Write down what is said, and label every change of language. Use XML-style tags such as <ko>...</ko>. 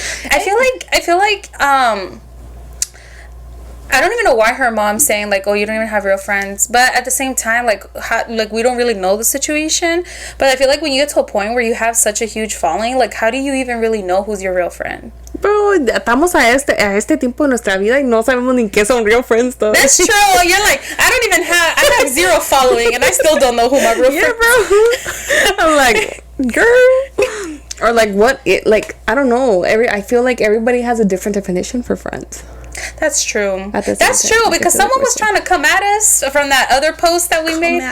<en>I feel like I don't even know why her mom's saying like, oh, you don't even have real friends, but at the same time, like we don't really know the situation. But I feel like when you get to a point where you have such a huge following, like how do you even really know who's your real friend?</en> <es>Bro, estamos a este tiempo de nuestra vida y no sabemos ni qué son</es> <en>real friends though. That's true. You're like, I have zero following and I still don't know who my real friend is. Bro. I'm like, girl. Or like what it like, I don't know. I feel like everybody has a different definition for friends. That's true. That's true because someone was trying to come at us from that other post that we made.</en>